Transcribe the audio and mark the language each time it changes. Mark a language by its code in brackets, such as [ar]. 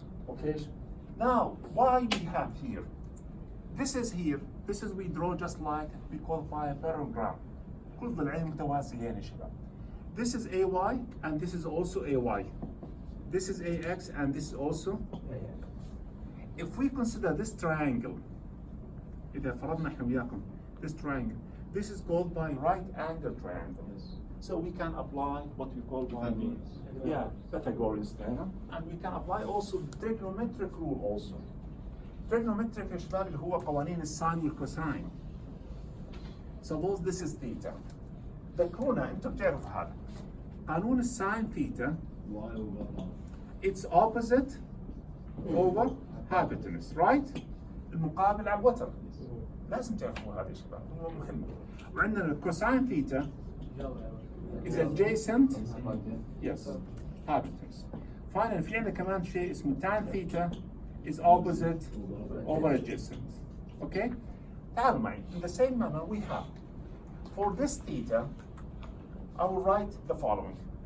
[en] Okay. Now, why we have here? This is here. This is we draw just like we call by a parallelogram. [ar] كل ضلعين متوازيين يا شباب. [en] This is AY and this is also AY. This is AX and this is also. If we consider this triangle, [ar] إذا فرضنا إحنا وياكم [en] this triangle, this is called by right angle triangle. So we can apply what we call by Pythagorean theorem, and we can apply also trigonometric rule also. [ar] trigonometric يا شباب اللي هو قوانين الساين والكوساين. [en] Suppose this is theta. [ar] ذكرونا انتم بتعرفوا هذا. قانون الساين ثيتا [en] Y over R. it's opposite over hypotenuse, right? [ar] المقابل على الوتر. لازم تعرفوا هذا يا شباب، هو مهم. وعندنا الكوساين ثيتا [en] is adjacent yes hypotenuse. Finally [ar] في عندنا كمان شيء اسمه [en] tan theta is opposite over adjacent. [ar] Okay? تعالوا معي. [en] In the same manner we have for this theta I will write the following.